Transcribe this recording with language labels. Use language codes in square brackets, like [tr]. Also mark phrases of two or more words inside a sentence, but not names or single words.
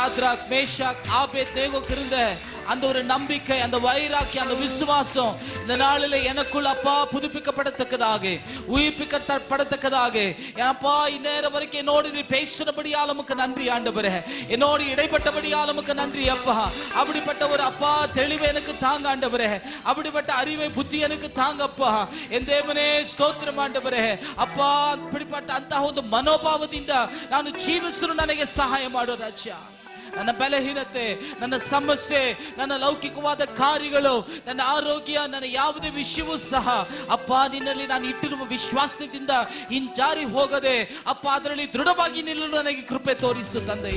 [ta] ஷாத்ராக் மேஷாக் ஆபேத்நேகோக்கு இருந்த அந்த ஒரு நம்பிக்கை, அந்த வைராக்கியம், அந்த விசுவாசம் இந்த நாளில் எனக்குள் அப்பா புதுப்பிக்கப்படத்தக்கதாக, உயிர்ப்பிக்கப்படத்தக்கதாக, அப்பா இந்நேரம் வரைக்கும் என்னோடு நீ பேசினபடியால் உமக்கு நன்றி ஆண்டவரே, என்னோடு இடைப்பட்டபடியால் உமக்கு நன்றி அப்பா. அப்படிப்பட்ட ஒரு அப்பா தெளிவை எனக்கு தாங்க ஆண்டவரே, அப்படிப்பட்ட அறிவை புத்தி எனக்கு தாங்கப்பா. [kn] என் ದೇವನೇ ಸ್ತೋತ್ರ ಆಂಡವರೇ ಅಪ್ಪ. அப்படிப்பட்ட ಅಂತಹ ಒಂದು ಮನೋಭಾವದಿಂದ ನಾನು ಜೀವಿಸಲು ನನಗೆ ಸಹಾಯ ಮಾಡು ರಾಜ್ಯ. ನನ್ನ ಬಲಹೀನತೆ, ನನ್ನ ಸಮಸ್ಯೆ, ನನ್ನ ಲೌಕಿಕವಾದ ಕಾರ್ಯಗಳು, ನನ್ನ ಆರೋಗ್ಯ, ನನ್ನ ಯಾವುದೇ ವಿಷಯವೂ ಸಹ ಅಪ್ಪ ನಿನ್ನಲ್ಲಿ ನಾನು ಇಟ್ಟಿರುವ ವಿಶ್ವಾಸದಿಂದ ಹಿಂಜಾರಿ ಹೋಗದೆ ಅಪ್ಪ ಅದರಲ್ಲಿ ದೃಢವಾಗಿ ನಿಲ್ಲಲು ನನಗೆ ಕೃಪೆ ತೋರಿಸು ತಂದೆಯೇ.